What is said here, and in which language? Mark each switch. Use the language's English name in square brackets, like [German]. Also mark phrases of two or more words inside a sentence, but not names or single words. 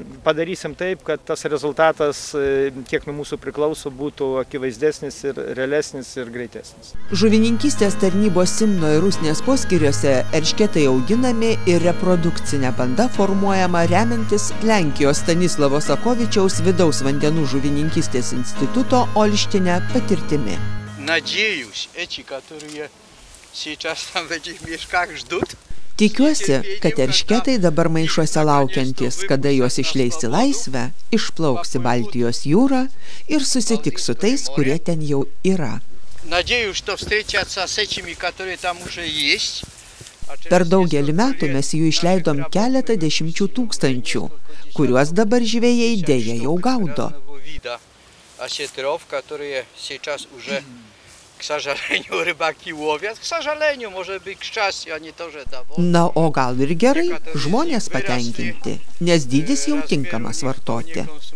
[Lithuanian] Padarysim taip, kad tas rezultatas, kiek nuo mūsų priklauso, būtų akivaizdesnis ir realesnis ir greitesnis. Žuvininkystės tarnybos Simno ir Rusnės poskyriuose eršketai auginami ir reprodukcinė banda formuojama remiantis Lenkijos Stanislavo Sakovičiaus vidaus vandenų žuvininkystės instituto Olštine patirtimi. [Russian] Надеюсь, эти, которые сейчас там в этих мешках ждут. [Lithuanian] Tikiuosi, kad eršketai dabar maišuose laukiantis, kada juos išleis į laisvę, išplauks į Baltijos jūrą ir susitiks su tais, kurie ten jau yra. [Russian] Надеюсь, что встретятся с этими, которые там уже есть. [Lithuanian] Per daugelį metų mes jų išleidom keletą 10 000, kuriuos dabar žvejai dėja jau gaudo. Na, o gal ir gerai, žmonės patenkinti, nes dydis jau tinkamas vartoti.